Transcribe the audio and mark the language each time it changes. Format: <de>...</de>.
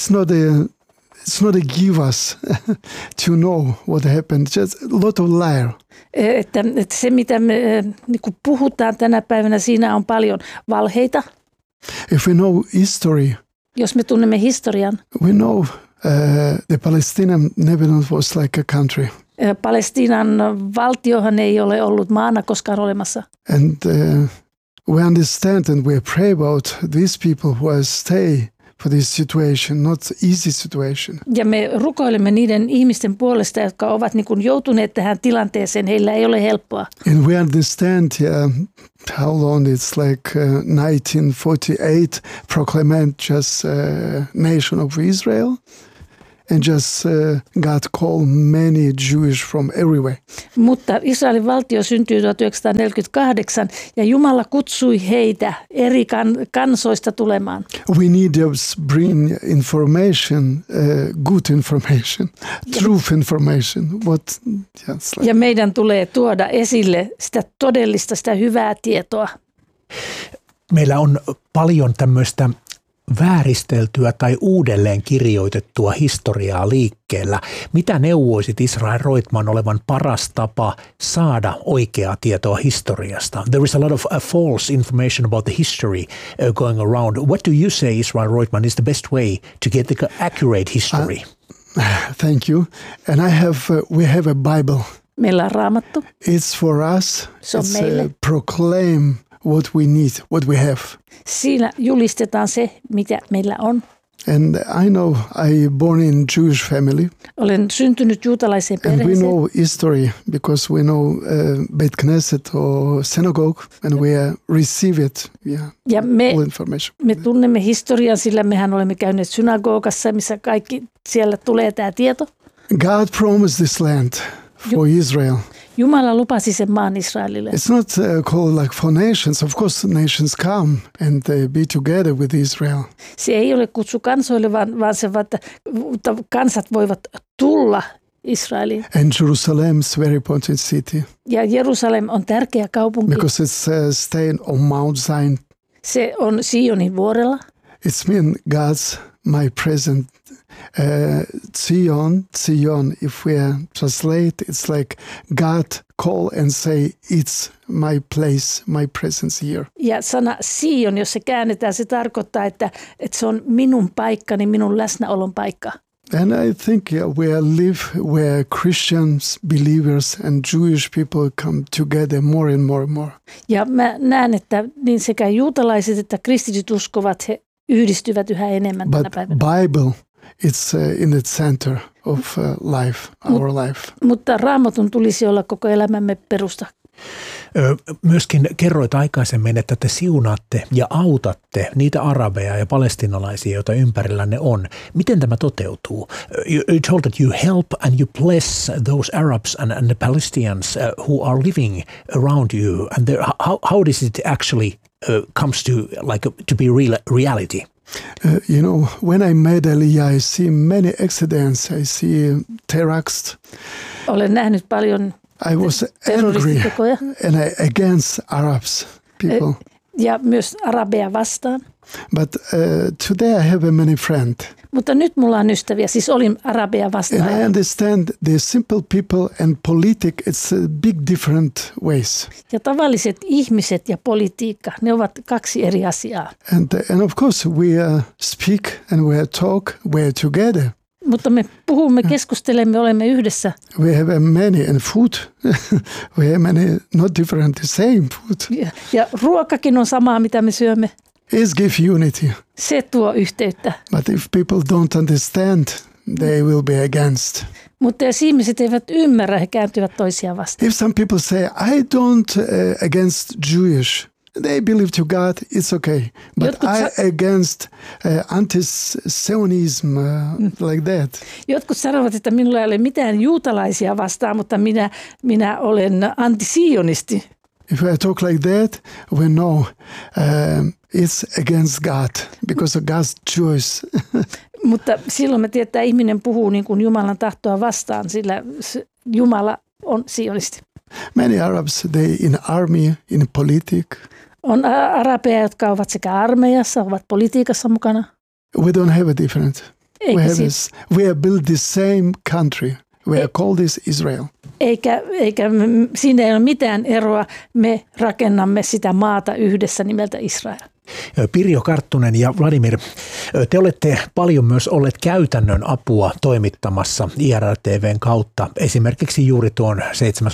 <en>It's not a give us to know what happened. Just a lot of liar.</en> <fi>Että se, mitä me niin kuin puhutaan tänä päivänä, siinä on paljon valheita.</fi> <en>If we know history,</en> <fi>jos me tunnemme historian.</fi> <en>We know the Palestinian Lebanon was like a country.</en> <fi>Palestinan valtiohan ei ole ollut maana koskaan olemassa.</fi> <en>And we understand and we pray about these people who stay for this situation, not easy situation.</en> <fi>Ja me rukoilemme niiden ihmisten puolesta, jotka ovat niin kuin joutuneet tähän tilanteeseen, heillä ei ole helppoa.</fi> <en>And we understand how long it's like 1948 proclaimed just nation of Israel. And just God called many Jews from everywhere.</en> <fi>Mutta Israelin valtio syntyi 1948 ja Jumala kutsui heitä eri kansoista tulemaan.</fi> <en>We need to bring information, good information, truth information. What? Yes, like.</en> <fi>Ja meidän tulee tuoda esille sitä todellista, sitä hyvää tietoa. Meillä on paljon tämmöistä vääristeltyä tai uudelleen kirjoitettua historiaa liikkeellä. Mitä neuvoisit Israel Reutmann olevan paras tapa saada oikeaa tietoa historiasta?</fi> <en>There is a lot of false information about the history going around. What do you say, Israel Reutmann, is the best way to get the accurate history? Thank you. And I have, we have a Bible.</en> <fi>Meillä on Raamattu.</fi> <en>It's for us.</en> <fi>Se on</fi> <en>it's</en> <fi>meille.</fi> <en>Proclaim. What we need, what we have.</en> <fi>Siinä julistetaan se, mitä meillä on.</fi> <en>And I know I born in Jewish family.</en> <fi>Olen syntynyt juutalaiseen perheeseen.</fi> <en>And we know history because we know Beit Knesset or synagogue and we receive it. All information.</en> <fi>Me tunnemme historian, sillä mehän olemme käyneet synagogassa, missä kaikki siellä tulee tämä tieto.</fi> <en>God promised this land for Israel.</en> <fi>Jumala lupasi sen maan Israelille.</fi> <en>It's not called like for nations. Of course the nations come and they be together with Israel.</en> <fi>Se ei ole kutsu kansoille, vaan se, että kansat voivat tulla Israeliin.</fi> <en>And Jerusalem is very important city.</en> <fi>Ja Jerusalem on tärkeä kaupunki.</fi> <en>Because it's staying on Mount Zion.</en> <fi>Se on Sionin vuorella.</fi> <en>It's mean God's my present. Zion, if we translate, it's like God call and say, it's my place, my presence here.</en> <fi>Ja sana Zion, jos se käännetään, se tarkoittaa, että se on minun paikkani, minun läsnäolon paikka.</fi> <en>And I think we live where Christians, believers and Jewish people come together more and more and more.</en> <fi>Ja mä näen, että niin sekä juutalaiset että kristityt uskovat, he yhdistyvät yhä enemmän</fi> <en>but</en> <fi>tänä päivänä.</fi> <en>Bible. It's in the center of life, our life.</en> <fi>Mutta Raamatun tulisi olla koko elämämme perusta. Myöskin kerroit aikaisemmin, että te siunaatte ja autatte niitä arabeja ja palestinalaisia, joita ympärillänne on. Miten tämä toteutuu?</fi> <en>You told that you help and you bless those Arabs and the Palestinians who are living around you. And how does it actually comes to like to be real reality? You know, when I met Elia, I see many accidents. I see terrorists.</en> <fi>Olen nähnyt paljon</fi> <en>I was angry and I, against Arabs people.</en> <fi>Ja myös arabeja vastaan.</fi> <en>But today I have a many friend.</en> <fi>Mutta nyt mulla on ystäviä, siis olin arabeja vastaan.</fi> <en>And I understand the simple people and politic, it's a big different ways.</en> <fi>Ja tavalliset ihmiset ja politiikka, ne ovat kaksi eri asiaa.</fi> <en>And of course we speak and we talk, we're together.</en> <fi>Mutta me puhumme, keskustelemme, olemme yhdessä.</fi> <en>We have many and food. We have many, not different, the same food.</en> <fi>Ja ruokakin on samaa, mitä me syömme.</fi> <en>It gives unity.</en> <fi>Se tuo yhteyttä.</fi> <en>But if people don't understand, they will be against.</en> <fi>Mutta jos ihmiset eivät ymmärrä, he kääntyvät toisiaan vastaan.</fi> <en>If some people say, I don't against Jewish, they believe to God, it's okay. But I against anti-Zionism, like that.</en> <fi>Jotkut sanovat, että minulla ei ole mitään juutalaisia vastaan, mutta minä olen anti-sionisti.</fi> <en>If I talk like that, we know it's against God, because of God's choice.</en> <fi>Mutta silloin me tiedetään, että ihminen puhuu niin kuin Jumalan tahtoa vastaan, sillä Jumala on sionisti.</fi> <en>Many Arabs, they in army, in politic.</en> <fi>On arabeja, jotka ovat sekä armeijassa, ovat politiikassa mukana.</fi> <en>We don't have a different.</en> <fi>Eikä</fi> <en>we have we have built the same country. We are called this Israel.</en> <fi>Eikä siinä ei ole mitään eroa. Me rakennamme sitä maata yhdessä nimeltä Israel. Pirjo Karttunen ja Vladimir, te olette paljon myös olleet käytännön apua toimittamassa IRR-TVn kautta, esimerkiksi juuri tuon 7.</fi>